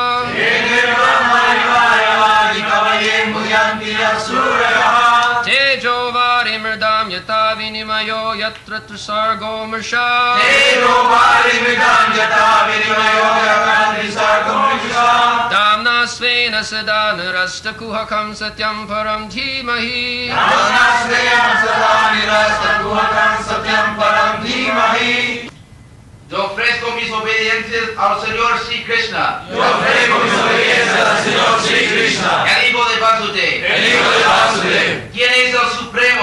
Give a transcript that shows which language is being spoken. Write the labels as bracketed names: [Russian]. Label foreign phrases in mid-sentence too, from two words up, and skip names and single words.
[Sanskrit] Tejo vari mridam yata vinimayo yatra tusargo mrsha Damna svena sadana rasta kuhakam satyam param dhimahi [Spanish] Yo ofrezco mis obediencias al Señor Sri Krishna. Yo ofrezco mis obediencias al Señor Sri Krishna. El hijo de Vasudev. El hijo de Vasudev. ¿Quién es el Supremo?